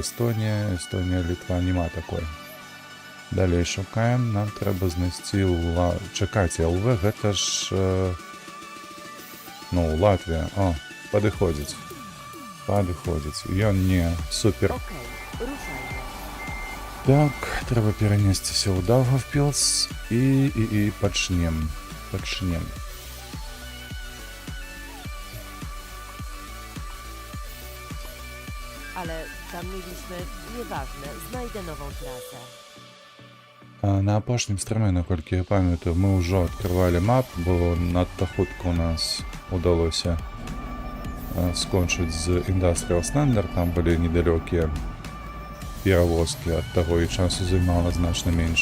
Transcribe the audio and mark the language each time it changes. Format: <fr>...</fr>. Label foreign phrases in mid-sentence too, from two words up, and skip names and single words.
<be>Эстонія, Літва, нема такой. Далей шукаем, нам трэба знайсці чакайце, ЛВ, гэта ж Латвія. О, падыходзіць. Ён не супер. Так, трэба перанесціся ў Даўгавпілс і пачнем.</be> <pl>Ale tam mieliśmy, nieważne, znajdę nową trasę.</pl> <be>На апошнім стріме, наколькі я памятаю, мы ўжо адкрывалі мап, бо надта хутка у нас удалося скончыць з Industrial Standard, там былі недалёкія перавозкі, ад таго і часу займала значна менш.</be>